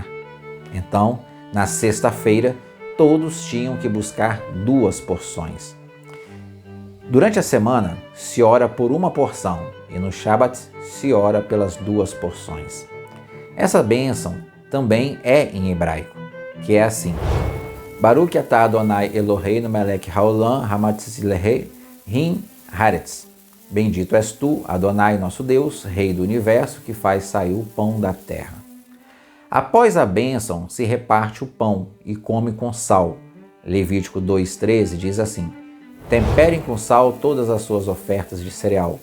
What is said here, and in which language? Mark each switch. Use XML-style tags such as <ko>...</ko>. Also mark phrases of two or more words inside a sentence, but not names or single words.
<pt>Então, na sexta-feira, todos tinham que buscar 2 porções. Durante a semana, se ora por uma porção e no Shabat se ora pelas 2 porções. Essa bênção também é em hebraico, que é assim:</pt> <he>ברוך אתה אדני אלהינו מלך העולם המצילה רים הארץ.</he> <pt>Bendito és tu, Adonai nosso Deus, Rei do Universo, que faz sair o pão da terra. Após a bênção, se reparte o pão e come com sal. Levítico 2,13 diz assim: Temperem com sal todas as suas ofertas de cereal.</pt>